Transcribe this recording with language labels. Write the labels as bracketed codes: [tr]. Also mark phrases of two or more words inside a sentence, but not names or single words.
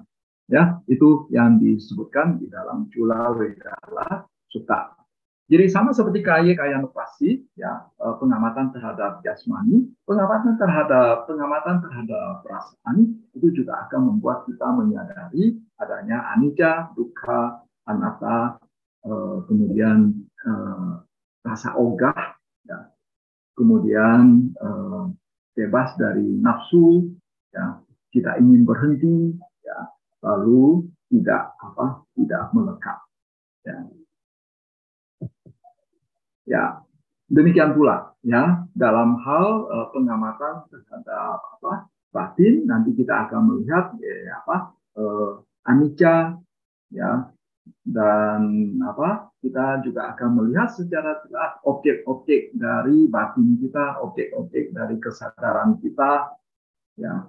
[id] Ya, itu yang disebutkan di dalam Cula Wedala Sutta. Jadi sama seperti kaya nupasi, ya, pengamatan terhadap jasmani, pengamatan terhadap perasaan itu juga akan membuat kita menyadari adanya [pi] anicca, dukkha, anatta, [id] kemudian rasa ogah, ya, kemudian bebas dari nafsu, ya, kita ingin berhenti, ya, lalu tidak melekat. Ya, demikian pula ya dalam hal pengamatan terhadap batin, nanti kita akan melihat anicca, ya, dan kita juga akan melihat secara jelas objek-objek dari batin kita, objek-objek dari kesadaran kita, ya.